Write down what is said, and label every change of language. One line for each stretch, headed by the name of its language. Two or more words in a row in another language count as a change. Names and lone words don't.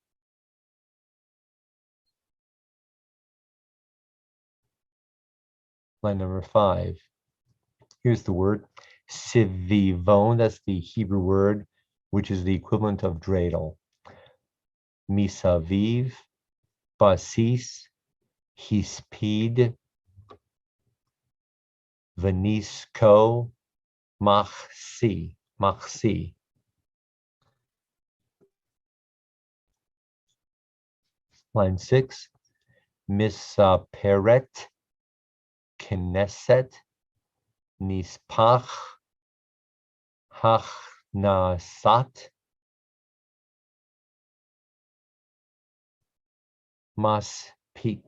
English: Line number 5. Here's the word sivivon. That's the Hebrew word, which is the equivalent of dreidel.
Hebrew: מסביב, בסיס, הספד, ונסכו, מחסי.
English: Machsi. Line 6.
Hebrew: מספרת, כנסת, נספח, הכנסת, מספיק.